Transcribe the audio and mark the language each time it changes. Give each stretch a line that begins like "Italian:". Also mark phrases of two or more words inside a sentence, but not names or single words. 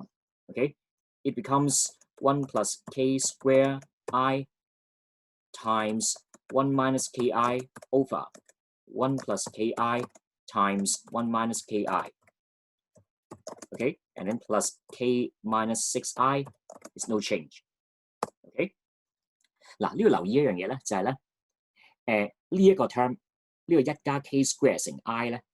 English: Okay, it becomes 1 plus k square I times 1 minus ki over 1 plus ki times 1 minus ki. Okay, and then plus k minus 6i is no change.
Cantonese: Okay， 嗱呢度留意一樣嘢咧，就係咧，呢一個 term 呢個1加
English: k square
Cantonese: 乘 i 咧，